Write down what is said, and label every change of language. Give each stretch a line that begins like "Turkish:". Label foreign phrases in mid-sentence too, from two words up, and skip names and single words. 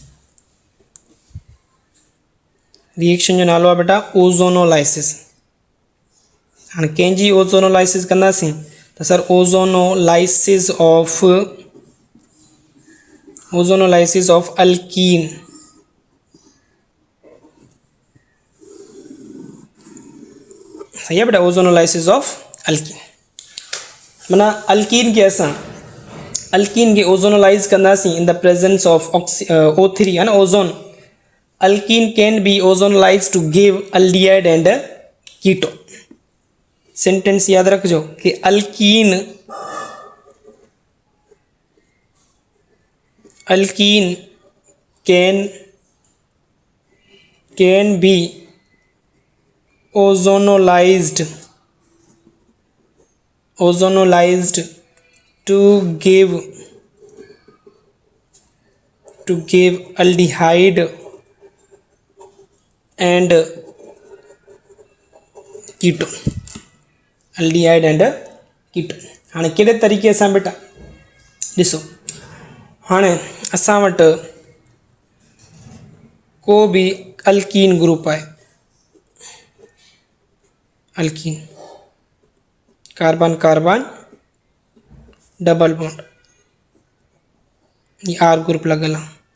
Sindhi: रिएक्शन जो नालो आहे बेटा ओज़ोनोलाइसिस. हाणे कंहिंजी ओज़ोनोलाइसिस कंदासीं त सर
English: ozonolysis of alkene.
Hindi: सही है बेटा.
English: ozonolysis of alkene
Sindhi: माना अल्कीन के ओज़ोनोलाइज कंदासीं
English: in the presence of O3
Hindi: है ना
Sindhi: ओज़ोन.
English: alkene can be ozonolyse to give aldehyde and ketone.
Sindhi: सेंटेंस याद रखो कि अल्कीन
English: can be ozonolysed to give aldehyde and ketone.
Sindhi: हाणे कहिड़े तरीक़े सां बेटा ॾिसो. हाणे असां वटि को बि अल्कीन ग्रुप आहे. अल्कीन
English: carbon double bond
Sindhi: ये R ग्रुप लॻल आहे.